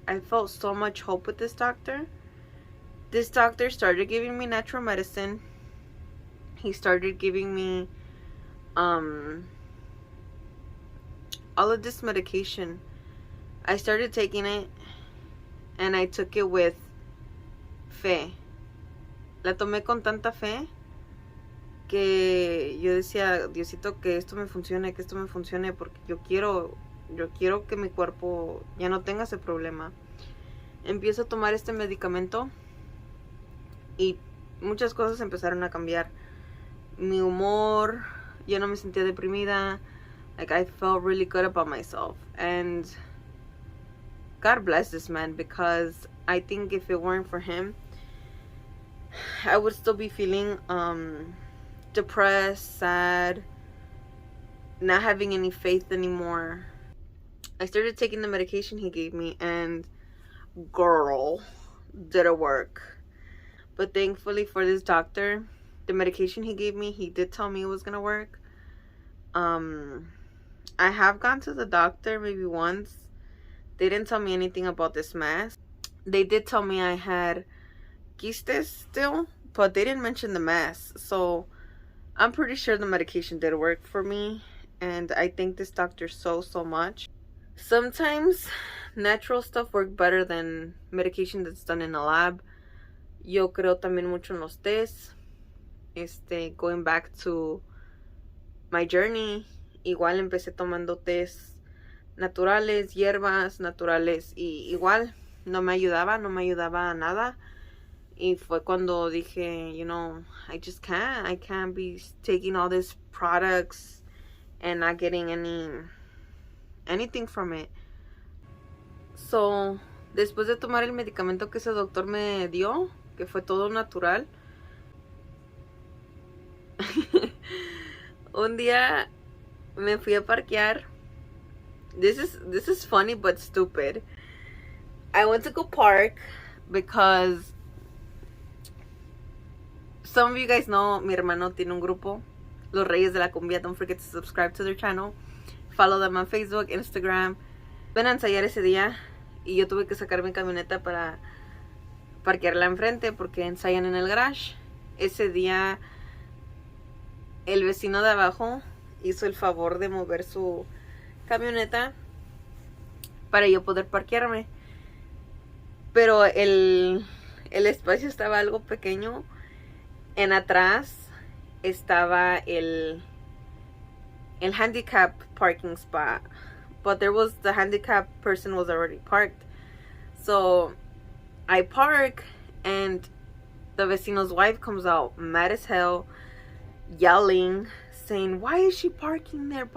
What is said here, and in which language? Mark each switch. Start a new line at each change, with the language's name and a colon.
English: I felt so much hope with this doctor. This doctor started giving me natural medicine. He started giving me all of this medication. I started taking it, and I took it with fe.
Spanish: La tomé con tanta fe que yo decía, Diosito, que esto me funcione, porque yo quiero que mi cuerpo ya no tenga ese problema. Empiezo a tomar este medicamento y muchas cosas empezaron a cambiar. Mi humor, ya no me sentía deprimida.
English: Like, I felt really good about myself. And God bless this man, because I think if it weren't for him, I would still be feeling depressed, sad, not having any faith anymore. I started taking the medication he gave me, and girl, did it work. But thankfully for this doctor, the medication he gave me, he did tell me it was gonna work. I have gone to the doctor maybe once. They didn't tell me anything about this mass. They did tell me I had quistes still, but they didn't mention the mass. So I'm pretty sure the medication did work for me, and I thank this doctor so much. Sometimes natural stuff works better than medication that's done in a lab.
Spanish: Yo creo también mucho en los tests.
English: Going back to my journey,
Spanish: igual empecé tomando tests naturales, hierbas naturales, y igual no me ayudaba a nada. Y fue cuando dije,
English: you know, I can't be taking all these products and not getting anything from it.
Spanish: So, después de tomar el medicamento que ese doctor me dio, que fue todo natural, un día me fui a parquear.
English: This is funny but stupid. I went to go park because some of you guys know,
Spanish: mi hermano tiene un grupo,
English: Los Reyes De La Kumbia. Don't forget to subscribe to their channel. Follow them on Facebook, Instagram.
Spanish: Ven a ensayar ese día y yo tuve que sacar mi camioneta para parquearla enfrente porque ensayan en el garage. Ese día el vecino de abajo hizo el favor de mover su camioneta para yo poder parquearme. Pero el espacio estaba algo pequeño. En atrás estaba el handicap parking spot.
English: But the handicap person was already parked. So I park and the vecino's wife comes out mad as hell, yelling, saying, why is she parking there?